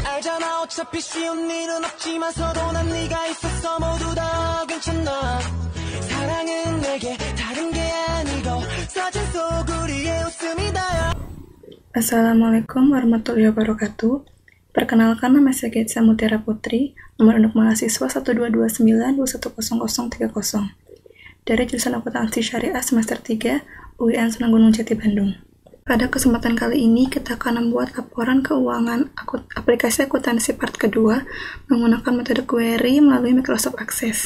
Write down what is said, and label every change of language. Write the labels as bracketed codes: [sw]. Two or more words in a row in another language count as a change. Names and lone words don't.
[ko] 알잖아 어차피 쉬운 일은 없지만서도 난 네가 있었어 모두 다 괜찮아 사랑은 내게 다른 게 아니고 사진 속 우리의 웃음이 다야. [ar] السلام عليكم ورحمة الله وبركاته. [id] Perkenalkan, nama saya Getsa Mutiara Putri, nomor induk mahasiswa 12292100030 dari jurusan Akuntansi Syariah semester 3 UIN Sunan Gunung Jati Bandung. Pada kesempatan kali ini kita akan membuat laporan keuangan aplikasi akuntansi part kedua menggunakan metode query melalui Microsoft Access.